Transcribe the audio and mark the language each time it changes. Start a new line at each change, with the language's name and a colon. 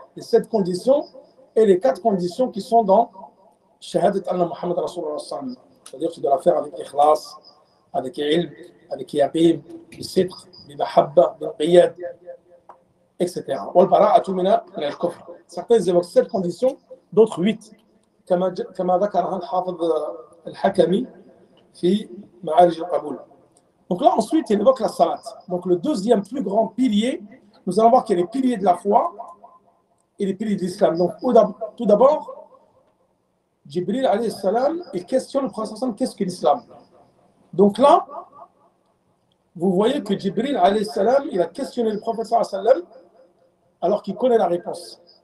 French: Les 7 conditions et les 4 conditions qui sont dans Shahadat anna Muhammad Rasulullah. C'est-à-dire que tu dois la faire avec ikhlas, avec ilm, avec yaqin, bisidq, bimahabba, bilqiyad, etc.
Arabic: Wal bara'atu min al-kufr.
French: Certains évoquent 7 conditions, d'autres 8
Arabic: كما ذكرها الحافظ الحكمي في معارج القبول.
French: Donc là ensuite il évoque la salat. Donc le deuxième plus grand pilier, nous allons voir qu'il y a les piliers de la foi et les piliers de l'islam. Donc tout d'abord, Jibril alayhi salam, il questionne le prophète sallam, qu'est-ce que l'islam? Donc là, vous voyez que Jibril alayhi salam, il a questionné le prophète sallam alors qu'il connaît la réponse.